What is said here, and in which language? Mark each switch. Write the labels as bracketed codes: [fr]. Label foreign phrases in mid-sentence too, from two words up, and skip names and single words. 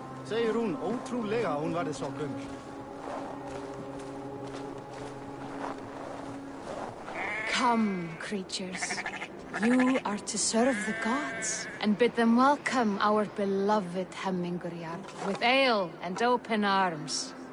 [is] Segir hún ótrúlega að hún verði svo gömul. [en] Come, creatures. You are to serve the gods, and bid them welcome our beloved Hemminger Jarl with ale and open arms.